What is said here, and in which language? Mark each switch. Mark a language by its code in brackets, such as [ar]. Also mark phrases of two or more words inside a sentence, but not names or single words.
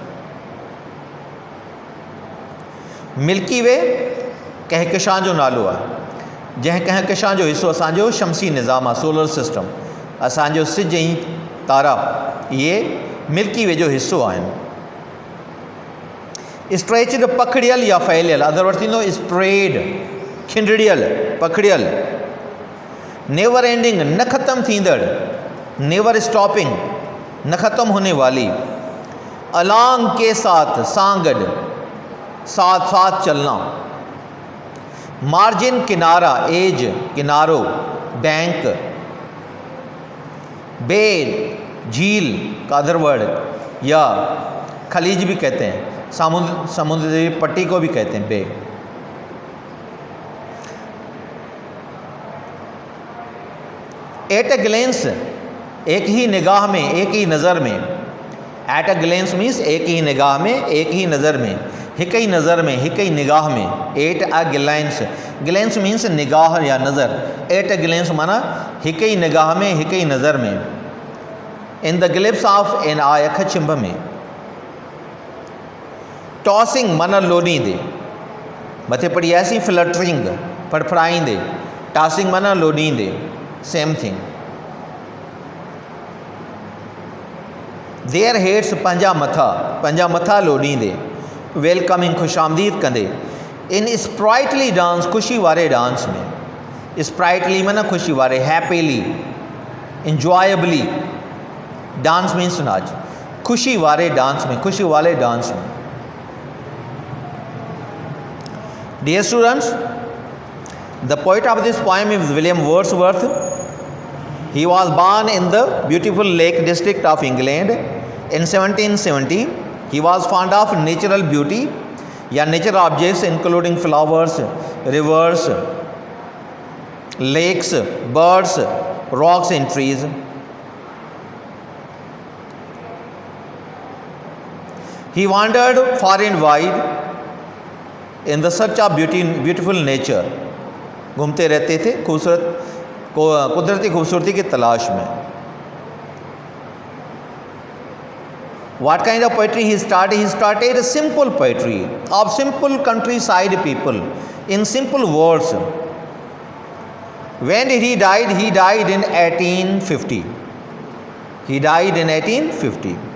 [sd] मिल्की वे कहकशां जो नालो आहे, जंहिं कहकशां जो हिसो असांजो शमसी निज़ाम आहे, [en] solar system, [sd] असांजो सिज ऐं तारा, इहे मिल्की वे जो हिसो आहिनि। स्ट्रेचड पखड़ियल या फैलियल, [en] other word [sd] थींदो स्प्रेड, खिंडड़ियल, पखड़ियल। [en] never ending, [sd] न ख़त्म थींदड़, [en] never stopping, [hi] न ख़त्म होने वाली। अलॉन्ग के साथ, [sd] सां गॾु, [hi] साथ साथ चलना। [sd] मार्जिन किनारा, एज, किनारो, बैंक। [hi] बे झील का [en] other word, [hi] या खलीज भी कहते हैं, समुद्री पट्टी को भी कहते हैं बे। [en] at a glance, [hi] एक ही निगाह में, एक ही नज़र में। [en] at a glance means [hi] एक ही निगाह में, एक ही नज़र में, [sd] हिक ही नज़र में, हिक ही निगाह में। [en] at a glance, glance means [hi] निगाह या नज़र। [en] at a glance [sd] माना हिक ही निगाह में, हिक ही नज़र में। [en] in the glimpse of an eye, [sd] अख चिंभ में। टॉसिंग माना लोॾींदे, मथे पढ़ियासीं फ्लटरिंग, फड़फड़ाईंदे। टॉसिंग माना लोॾींदे, [en] same thing. their heads, [sd] पंहिंजा मथा लोॾींदे। वेलकमिंग, ख़ुशामदीद कंदे। [en] in sprightly dance, [sd] ख़ुशी वारे डांस में। स्प्राइटली माना ख़ुशी वारे, [en] happily, enjoyably. dance means नाच, [sd] ख़ुशी वारे डांस में, [hi] ख़ुशी वाले डांस में। [en] Dear students, the poet of this poem is William Wordsworth. He was born in the beautiful Lake District of England in 1770. He was fond of natural beauty, या nature objects including flowers, rivers, lakes, birds, rocks and trees. He wandered far and wide in the search of beautiful nature, [hi] घूमते रहते थे कुदरती खूबसूरती की तलाश में। [en] What kind of poetry he started? He started a simple poetry of simple countryside people in simple words. When did he died? He died in 1850. He died in 1850.